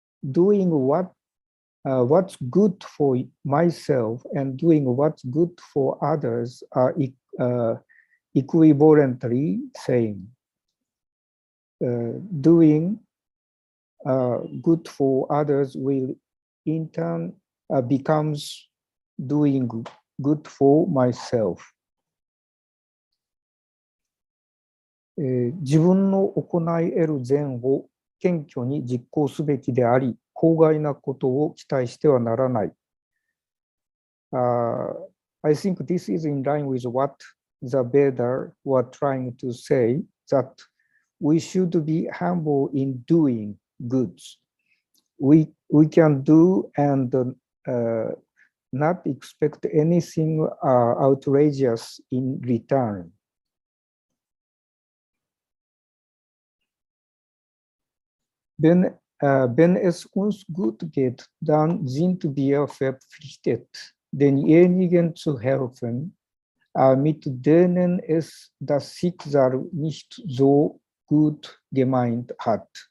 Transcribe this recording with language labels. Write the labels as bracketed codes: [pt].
[en] Doing what's good for myself and doing what's good for others are equivalently same. Doing good for others will in turn becomes doing good for myself. [ja] 自分の行い得る善を謙虚に実行すべきであり、法外なことを期待してはならない。 [en] I think this is in line with what the Veda were trying to say, that we should be humble in doing goods. we can do and not expect anything outrageous in return. [de] Wenn es uns gut geht, dann sind wir verpflichtet, denjenigen zu helfen, mit denen es das Schicksal nicht so gut gemeint hat.